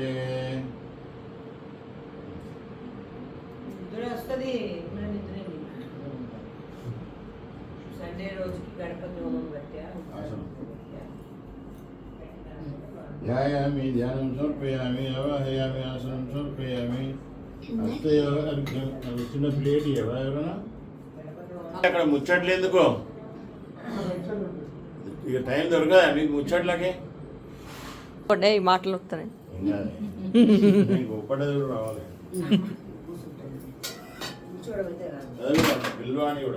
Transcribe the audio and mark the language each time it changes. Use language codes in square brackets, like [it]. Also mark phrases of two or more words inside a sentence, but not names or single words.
[hi] संडे रोज की गणपति होम [sa] ध्यायामि ध्यानं समर्पयामि आवाहयामि आसनं समर्पयामि हस्तयोः अर्घ्यं [te] చిన్న ప్లేట్ ఎవరైనా అక్కడ ముచ్చట్లు ఎందుకో ఇక టైం దొరకదా మీకు ముచ్చట్లకి ఈ మాటలు వస్తున్నాయి గొప్పది రావాలి పిల్వాణి కూడా